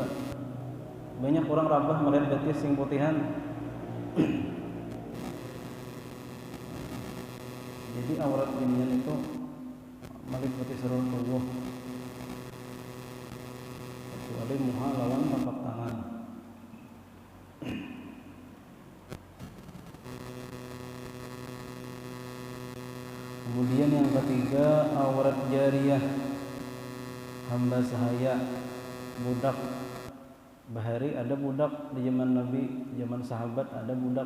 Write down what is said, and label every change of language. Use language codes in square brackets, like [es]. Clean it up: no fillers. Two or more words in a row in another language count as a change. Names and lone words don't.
[bjn] Banyak orang rabah melihat betis sing putihan. Jadi aurat binian itu meliputi seluruh tubuh kecuali muha lawan tapak tangan. [id] Kemudian yang ketiga, aurat jariyah, hamba sahaya, budak. [bjn] Bahari ada budak di zaman Nabi, zaman sahabat ada budak.